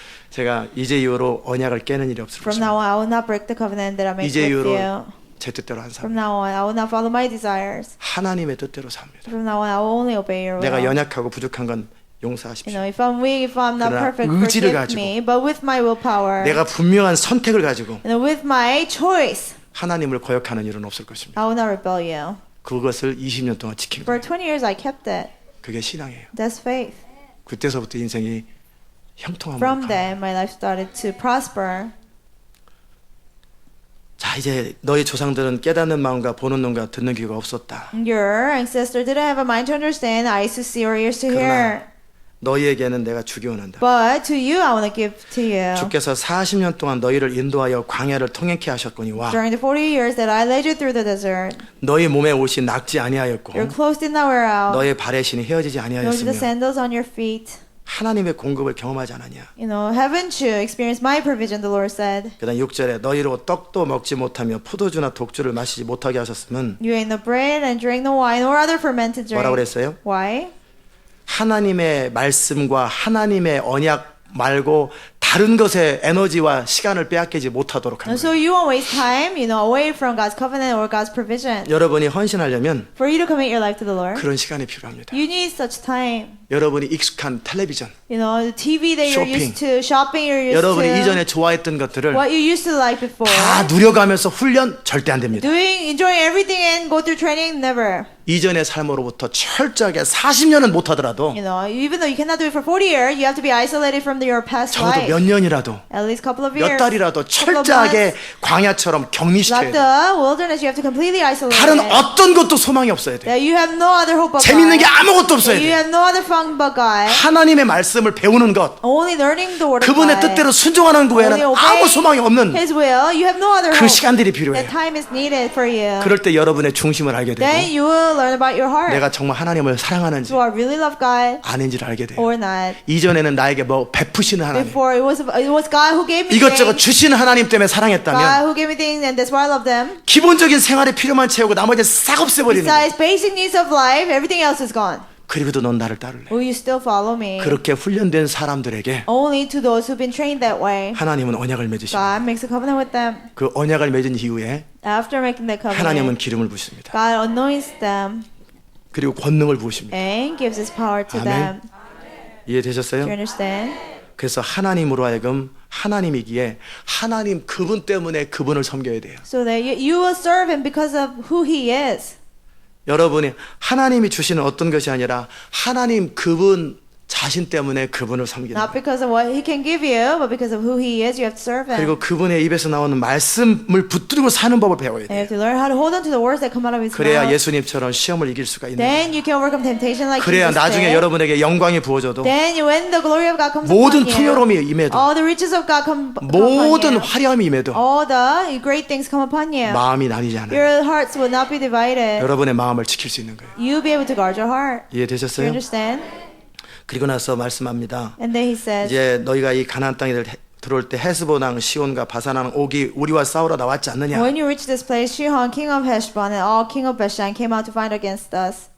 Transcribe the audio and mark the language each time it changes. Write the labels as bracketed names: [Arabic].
[Korean] 제가 이제 이후로 언약을 깨는 일이 없을 [English] From [Korean] 것입니다. [English] now on, I will not break the covenant that I make [Korean] 이제 [English] with [Korean] 이후로 [English] you. [Korean] 제 뜻대로 한 [English] From [Korean] 삶. [English] now on, I will not follow my desires. [Korean] 하나님의 뜻대로 삽니다. [English] From now on, I will only obey your [Korean] 내가 [English] will. [Korean] 연약하고 부족한 건 용서하십시오. [English] If I'm weak, if I'm not [Korean] 그러나 [English] perfect, [Korean] 의지를 [English] forgive [Korean] 가지고 [English] me. But with my willpower, [Korean] 내가 분명한 선택을 가지고 [English] with my choice, [Korean] 하나님을 거역하는 일은 없을 것입니다. [English] I will not rebel you. [Korean] 그것을 20년 동안 지킨 [English] For 20 years, I kept it. [Korean] 그게 신앙이에요. [English] That's faith. [Korean] 그때서부터 인생이 형통함으로 [English] From [Korean] 가요. [English] then, my life started to prosper. [Korean] 자, 이제 너희 조상들은 깨닫는 마음과 보는 눈과 듣는 귀가 없었다. [English] Your ancestor didn't have a mind to understand, eyes to see, or ears to hear. [Korean] 그러나 너희에게는 내가 주기 원한다. [English] But to you, I want to give to you. [Korean] 주께서 40년 동안 너희를 인도하여 광야를 통행케 하셨거니와 [English] During the 40 years that I led you through the desert, [Korean] 너희 몸에 옷이 낙지 아니하였고 [English] your clothes did not wear out, [Korean] 너의 발에 신이 헤어지지 [English] nor did the [Korean] 아니하였으며 [English] sandals on your feet. [Korean] 하나님의 공급을 경험하지 않았냐. [English] Haven't you experienced my provision, the Lord said. [Korean] 그다음 6절에 너희로 떡도 먹지 못하며 포도주나 독주를 마시지 못하게 하셨으면 [English] You ate the bread and drank the wine or other fermented [Korean] 뭐라고 [English] drink. [Korean] 그랬어요? [English] Why? [Korean] 하나님의 말씀과 하나님의 언약 말고 다른 것에 에너지와 시간을 빼앗기지 못하도록 하는 [English] And so [Korean] 거예요. [English] you won't waste time, away from God's covenant or God's provision. [Korean] 여러분이 헌신하려면 [English] For you to commit your life to the Lord, [Korean] 그런 시간이 필요합니다. [English] you need such time. [Korean] 여러분이 익숙한 텔레비전, [English] The TV that you're Shopping. used to, shopping you're used [Korean] 여러분이 [English] to, [Korean] 이전에 좋아했던 것들을 [English] what you used to like before. [Korean] 다 누려가면서 훈련 절대 안 됩니다. [English] Enjoying everything and go through training, never. [Korean] 이전의 삶으로부터 철저하게 40년은 못하더라도 [English] Even though you cannot do it for 40 years, you have to be isolated from your past [Korean] 적어도 [English] life. [Korean] 몇 년이라도 [English] At least a couple of years. [Korean] 몇 달이라도 [English] couple of [Korean] 철저하게 [English] months. [Korean] 광야처럼 격리시켜야 [English] Like [Korean] 돼요. [English] the wilderness, you have to completely isolate [Korean] 다른 [English] it. [Korean] 어떤 것도 소망이 없어야 돼요. [English] That you have no other hope but [Korean] 재밌는 게 [English] God. [Korean] 아무것도 없어야 [English] You [Korean] 돼요. [English] have no other fun but God. [Korean] 하나님의 말씀을 배우는 것, [English] Only learning the word of [Korean] 그분의 [English] God. [Korean] 뜻대로 순종하는 것 외에는 [English] Only [Korean] 아무 [English] obeying [Korean] 소망이 없는 [English] His will. You have no other [Korean] 그 [English] hope. [Korean] 시간들이 필요해요. [English] That time is needed for you. [Korean] 그럴 때 여러분의 중심을 알게 [English] Then [Korean] 되고 [English] you will learn about your heart. [Korean] 내가 정말 하나님을 사랑하는지 [English] Do I really love God [Korean] 아닌지를 알게 돼요. [English] or not? [Korean] 이전에는 나에게 뭐 베푸시는 하나님, [English] Before it was God who gave me [Korean] 이것저것 [English] things. [Korean] 주시는 하나님 때문에 [English] God [Korean] 사랑했다면 [English] who gave me things and that's why I love them. [Korean] 기본적인 생활의 필요만 채우고 나머지는 싹 없애버리는 거예요. [English] Besides basic needs of life, everything else is gone. [Korean] 그리고도 넌 나를 따를래. [English] Will you still follow me? [Korean] 그렇게 훈련된 사람들에게 [English] Only to those who've been trained that way. [Korean] 하나님은 언약을 맺으십니다. [English] God makes a covenant with them. [Korean] 그 언약을 맺은 이후에 [English] After making that [Korean] 하나님은 [English] covenant, [Korean] 기름을 부으십니다. [English] God anoints them [Korean] 그리고 권능을 부으십니다. [English] and gives His power to [Korean] 아멘. [English] them. Do [Korean] 이해되셨어요? [English] you understand? [Korean] 그래서 하나님으로 하여금 하나님이기에 하나님 그분 때문에 그분을 섬겨야 돼요. [English] So that you will serve Him because of who He is. [Korean] 여러분이 하나님이 주시는 어떤 것이 아니라 하나님 그분 자신 때문에 그분을 섬기는 [English] Not [Korean] 거예요. [English] because of what He can give you, but because of who He is, you have to serve Him. [Korean] 그리고 그분의 입에서 나오는 말씀을 붙들고 사는 법을 배워야 [English] And you have to learn how to hold on to the words that come out of His [Korean] 그래야 [English] mouth. [Korean] 예수님처럼 시험을 이길 수가 있는 거예요. [English] Then you can overcome temptation like [Korean] 그래야 [English] Jesus [Korean] 나중에 [English] did. [Korean] 여러분에게 영광이 부어져도 [English] Then when the glory of God comes [Korean] 모든 [English] upon you, [Korean] 풍요로움이 임해도 [English] all the riches of God come upon [Korean] 모든 [English] you, [Korean] 화려함이 임해도 [English] all the great things come upon you. [Korean] 마음이 나뉘지 않아요. [English] Your hearts will not be divided. [Korean] 여러분의 마음을 지킬 수 있는 거예요. [English] You'll be able to guard your heart. Do you [Korean] 이해되셨어요? [English] understand? [Korean] 그리고 나서 말씀합니다. [English] And then He says, [Korean] 이제 너희가 이 가나안 땅에 들어올 때 헤스본 왕 시온과 바산 왕 옥이 우리와 싸우러 나왔지 않느냐? [English] when you reach this place, Shihon, king of Heshbon, and all king of Bashan came out to fight against us.